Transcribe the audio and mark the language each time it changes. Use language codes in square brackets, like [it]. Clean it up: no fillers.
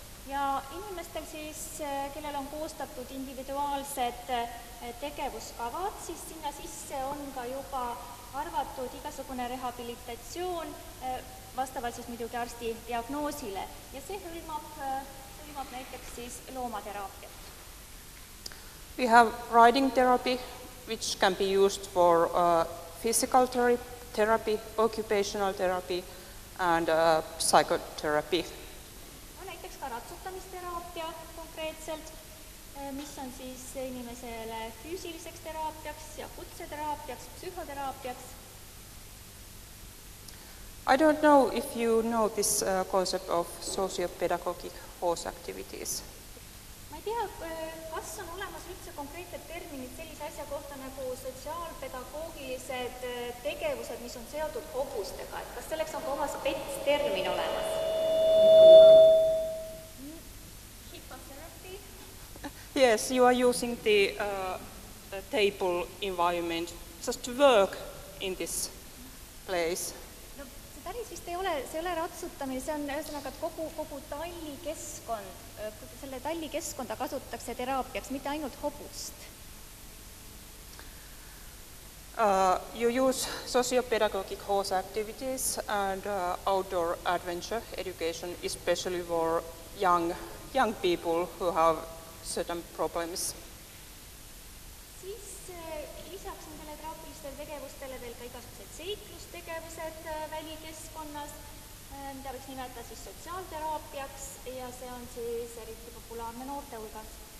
[et] Ja inimestel siis, kellel on koostatud individuaalsed tegevuskavad, siis sinna sisse on ka juba arvatud igasugune rehabilitatsioon vastavalt siis muidugi arsti diagnoosile. Ja see hõlmab näiteks siis loomateraapiat. [en] We have riding therapy, which can be used for physical therapy, occupational therapy and psychotherapy. [et] Ka ratsutamisterapia konkreetselt, mis on siis inimesele füüsiliseks teraapiaks ja kutseteraapiaks, psühhoteraapiaks. [en] I don't know if you know this concept of socio-pedagogic horse activities. [et] Ma ei tea, kas on olemas üldse konkreetsed terminid sellise asja kohta nagu sotsiaalpedagoogilised tegevused, mis on seotud hobustega, et kas selleks on ka oma spetstermin olemas? [en] Hippotherapy? Yes, you are using the table environment just to work in this place. [et] No see päris vist ei ole ratsutamine, see on ühesõnaga, et kogu tallikeskkond, selle tallikeskkonda kasutatakse teraapiaks, mitte ainult hobust. [en] You use socio-pedagogic horse activities and outdoor adventure education, especially for young people who have certain problems. [et] Siis lisaks nendele teraapilistele tegevustele veel ka igasugused seiklustegevused välikeskkonnas, mida võiks nimetada siis sotsiaalteraapiaks ja see on siis eriti populaarne noorte hulgas.